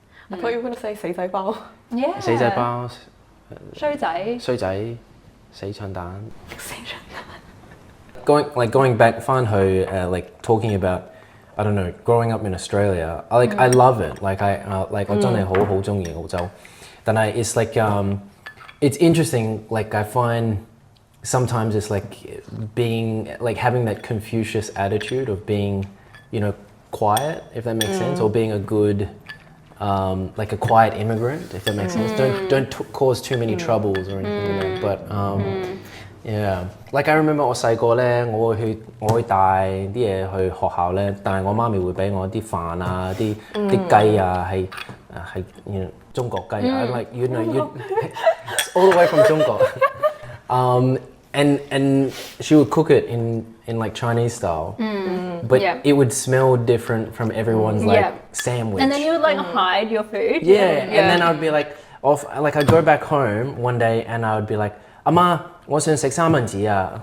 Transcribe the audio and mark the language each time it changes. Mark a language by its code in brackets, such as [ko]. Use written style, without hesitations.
[en] I thought you were gonna say [yue] 死仔包。 [en] Yeah. [yue] 死仔包、衰仔。衰仔、死蠢蛋。死蠢蛋。 [en] Going back [yue] 翻去 [en] like talking about I don't know growing up in Australia. I love it. [yue] Like I 我真係好中意澳洲。但係 [en] it's like it's interesting. Like I find sometimes it's like being like having that Confucius attitude of being, you know, quiet, if that makes sense, or being a good like a quiet immigrant, if that makes sense. Don't cause too many troubles or anything like that. But yeah, like I remember [yue] 我細個咧，我會帶啲嘢去學校咧，但係我媽咪會俾我啲飯啊、啲雞啊，係 [en] you know [yue] 中國雞啊， [en] like you know you all the way from 中國。 And she would cook it in like Chinese style, but it would smell different from everyone's like sandwich. And then you would like hide your food. Yeah, and then I'd be like, like I'd go back home one day and I would be like, [yue] 阿媽，我想食三文治啊。